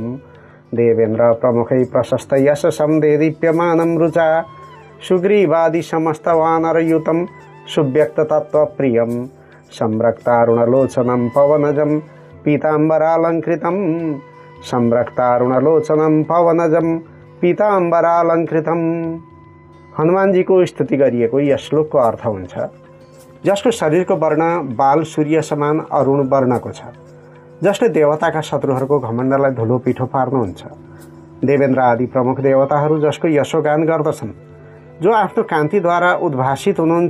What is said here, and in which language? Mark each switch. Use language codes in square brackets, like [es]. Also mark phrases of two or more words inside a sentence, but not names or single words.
[sa] देवेन्द्र प्रमुखै प्रशस्त यशसं देदीप्यमानं रुचा। सुग्रीवादि समस्त वानरयुतं सुव्यक्ततत्त्वप्रियं। संरक्तारुणलोचनं पवनजं पीताम्बरालंकृतं। संरक्तारुणलोचनं पवनजं पीताम्बरालंकृतं। [ne] हनुमानजीको स्तुति गरिएको यस श्लोकको अर्थ हुन्छ, जसको शरीरको वर्ण बाल सूर्य समान अरुण वर्णको छ, जसले देवताका शत्रुहरूको घमण्डलाई धुलो पिठो पार्नुहुन्छ। देवेन्द्र आदि प्रमुख देवताहरू जसको यशोगान गर्दछन्, जो आफ्नो कान्तिद्वारा उद्भासित हुनुहुन्छ।